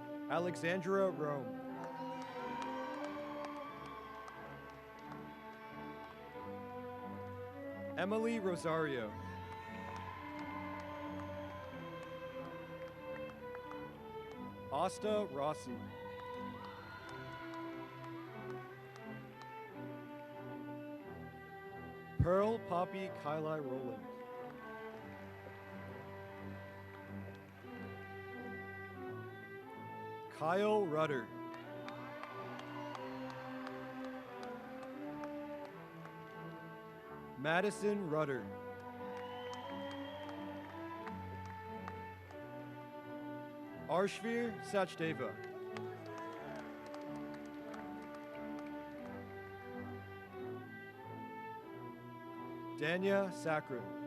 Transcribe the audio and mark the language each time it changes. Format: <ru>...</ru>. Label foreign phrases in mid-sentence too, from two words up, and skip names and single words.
<en>Alexandra Rome. Emily Rosario. Asta Rossi. Pearl Poppy Kylie Rowland. Kyle Rudder. Madison Rudder. Arshvir Sachdeva. Danya Sakrin.</en>